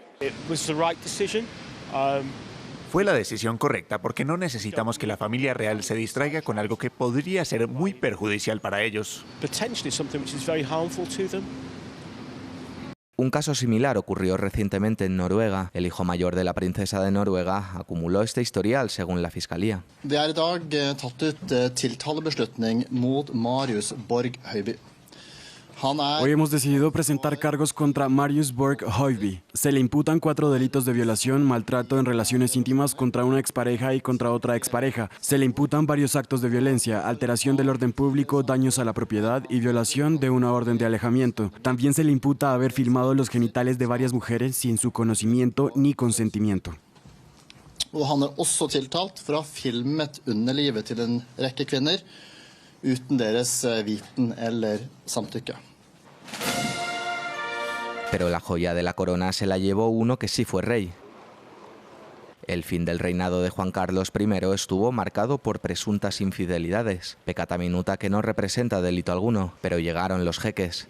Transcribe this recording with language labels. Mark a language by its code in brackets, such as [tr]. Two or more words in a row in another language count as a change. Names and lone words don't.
[es] Fue la decisión correcta porque no necesitamos que la familia real se distraiga con algo que podría ser muy perjudicial para ellos. Un caso similar ocurrió recientemente en Noruega. El hijo mayor de la princesa de Noruega acumuló este historial según la fiscalía. [no] Det er i dag tatt ut tiltalebeslutning mot Marius Borg Høiby. [es] Hoy hemos decidido presentar cargos contra Marius Borg Høiby. Se le imputan 4 delitos de violación, maltrato en relaciones íntimas contra una expareja y contra otra expareja. Se le imputan varios actos de violencia, alteración del orden público, daños a la propiedad y violación de una orden de alejamiento. También se le imputa haber filmado los genitales de varias mujeres sin su conocimiento ni consentimiento. [no] Og han også tiltalt for å ha filmet underlivet til en rekke kvinner uten deres viten eller samtykke. [es] Pero la joya de la corona se la llevó uno que sí fue rey. El fin del reinado de Juan Carlos I estuvo marcado por presuntas infidelidades, pecata minuta que no representa delito alguno, pero llegaron los jeques.